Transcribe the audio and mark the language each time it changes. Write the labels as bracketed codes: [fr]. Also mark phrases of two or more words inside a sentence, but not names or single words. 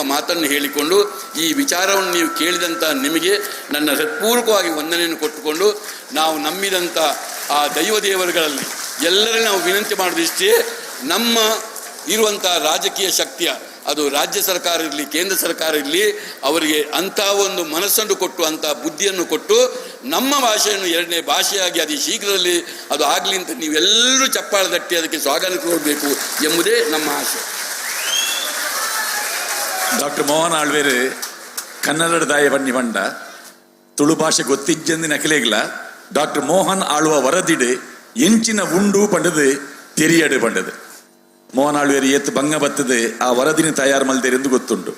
[kn] ಮಾತನ್ನು ಹೇಳಿಕೊಂಡು ಈ ವಿಚಾರವನ್ನು ನೀವು ಕೇಳಿದಂಥ ನಿಮಗೆ ನನ್ನ ಹೃತ್ಪೂರ್ವಕವಾಗಿ ವಂದನೆಯನ್ನು ಕೊಟ್ಟುಕೊಂಡು ನಾವು ನಂಬಿದಂಥ ಆ ದೈವದೇವರುಗಳಲ್ಲಿ ಎಲ್ಲರೂ ನಾವು ವಿನಂತಿ ಮಾಡೋದಿಷ್ಟೇ, ನಮ್ಮ ಇರುವಂಥ ರಾಜಕೀಯ ಶಕ್ತಿಯ ಅದು ರಾಜ್ಯ ಸರ್ಕಾರ ಇರಲಿ ಕೇಂದ್ರ ಸರ್ಕಾರ ಇರಲಿ ಅವರಿಗೆ ಅಂಥ ಒಂದು ಮನಸ್ಸನ್ನು ಕೊಟ್ಟು ಅಂಥ ಬುದ್ಧಿಯನ್ನು ಕೊಟ್ಟು ನಮ್ಮ ಭಾಷೆಯನ್ನು 2ನೇ ಭಾಷೆಯಾಗಿ ಅತಿ ಶೀಘ್ರದಲ್ಲಿ ಅದು ಆಗಲಿ ಅಂತ ನೀವೆಲ್ಲರೂ ಚಪ್ಪಾಳೆ ತಟ್ಟಿ ಅದಕ್ಕೆ ಸ್ವಾಗತ ಕೊಡಬೇಕು ಎಂಬುದೇ ನಮ್ಮ ಆಶೆ. [tcy] ಡಾಕ್ಟರ್ ಮೋಹನ್ ಆಳ್ವೇರು ಕನ್ನಡ ದಾಯ ಬನ್ನಿ ಬಂಡ ತುಳು ಭಾಷೆ ಗೊತ್ತಿಜ್ಜಂದಿನ ಅಖಿಲೇಗ್ಲ ಡಾಕ್ಟರ್ ಮೋಹನ್ ಆಳ್ವ ವರದಿಡು ಎಂಚಿನ ಉಂಡು ಪಂಡದು ತೆರಿಯಡು ಪಂಡದು. ಮೋಹನ್ ಆಳ್ವೇರು ಏತ್ ಭಂಗ ಬತ್ತದೆ ಆ ವರದಿನ ತಯಾರು ಮಲ್ದೇರೆಂದು ಗೊತ್ತುಂಟು.